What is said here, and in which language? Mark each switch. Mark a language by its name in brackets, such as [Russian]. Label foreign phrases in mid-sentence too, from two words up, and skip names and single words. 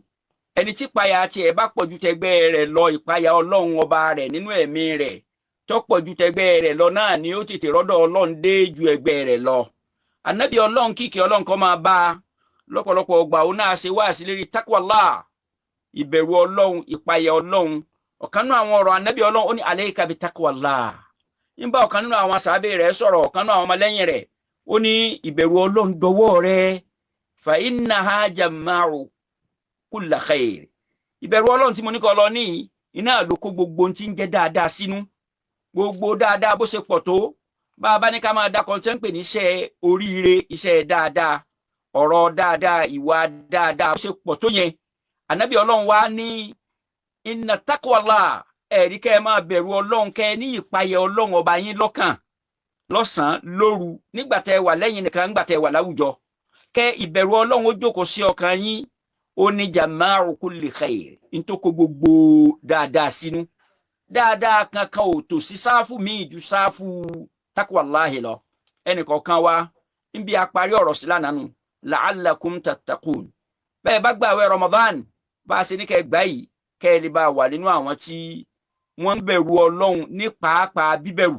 [Yoruba] Ẹni tí ìpayà tiẹ̀ bá pọ̀jù tẹgbẹ́ rẹ̀ lọ, ìpayà Ọlọ́run ọba rẹ̀ nínú ẹ̀mí rẹ̀ tó pọ̀jù tẹgbẹ́ rẹ̀ lọ náà ni ó tètè rọ́dọ̀ Ọlọ́run dé ju ẹgbẹ́ rẹ̀ lọ. Ànábì Ọlọ́run kíkẹ́ Ọlọ́run kó máa bá a lọ́pọ̀lọpọ̀ ọgbà òun náà ṣe wáàsí lérí taqwallah, ìbẹ̀rù Ọlọ́run, ìpayà Ọlọ́run. Ọ̀kan nínú àwọn ọ̀rọ̀ ànábì Ọlọ́run ó ní [Arabic] عليك بتقوى الله. [Yoruba] Nígbà ọ̀kan nínú àwọn sàábé rẹ̀ sọ̀rọ̀, ọ̀kan nínú àwọn ọmọlẹ́yìn rẹ̀ ó ní ìbẹ̀rù Ọlọ́run dọwọ́ rẹ̀, [Arabic] فإنها جماع كل خير. [Yoruba] Ìbẹ̀rù Ọlọ́run tí mo ní kó lọ ní iná ló kó gbogbo tí ń jẹ́ dáadáa sínú. Gbogbo dáadáa bó ṣe pọ̀ tó, bá a bá ní ká máa dá kọ́ńtẹ́ ń pè ní iṣẹ́ oríire, iṣẹ́ dáadáa, ọ̀rọ̀ dáadáa, ìwà dáadáa bó ṣe pọ̀ tó yẹn. Ànábì Ọlọ́run wá ní [Arabic] إن تقوى الله, [Yoruba] ẹ̀rí kẹ́ ẹ máa bẹ̀rù Ọlọ́run, kẹ́ ẹ ní ìpayà Ọlọ́run ọba yín lọ́kàn lọ́sàn-án lóru, nígbà tẹ́ wà lẹ́yìn nìkan, nígbà tẹ́ wà láwùjọ. Kẹ́ ìbẹ̀rù Ọlọ́run ó jókòó sí ọkàn yín, ó ní [Arabic] جماع كل خير, [Yoruba] ní tó kó gbogbo dáadáa sínú. Dáadáa kankan ò tò sí sáfù míì ju sáfù taqwallahi lọ. Ẹnìkọ̀ọ̀kan wa níbi àparí ọ̀rọ̀ sí lánàá nù, [Arabic] لعلكم تتقون. [Yoruba] Bẹ́ẹ̀ bá gbààwẹ̀ Ramadan bá a ṣe ní kẹ́ gbà yìí, kẹ́ ẹ lè bá wà nínú àwọn tí wọ́n ń bẹ̀rù Ọlọ́run ní pàápàá bíbẹ̀rù.